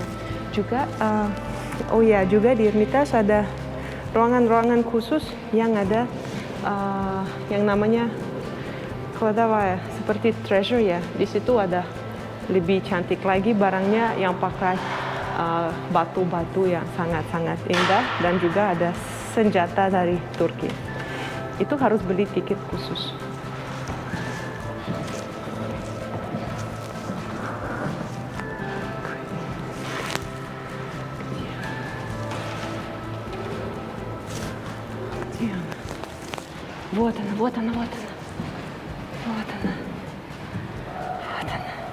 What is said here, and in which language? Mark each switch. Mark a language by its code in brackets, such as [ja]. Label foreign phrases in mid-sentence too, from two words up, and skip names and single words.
[id] Juga juga di Hermitage ada ruangan-ruangan khusus yang ada yang namanya ya, seperti treasure ya. Di situ ada lebih cantik lagi barangnya yang pakai batu-batu yang sangat-sangat indah, dan juga ada senjata dari Turki. Itu harus beli tiket khusus. [ru] Вот она, вот она, вот она. Вот она. Вот она.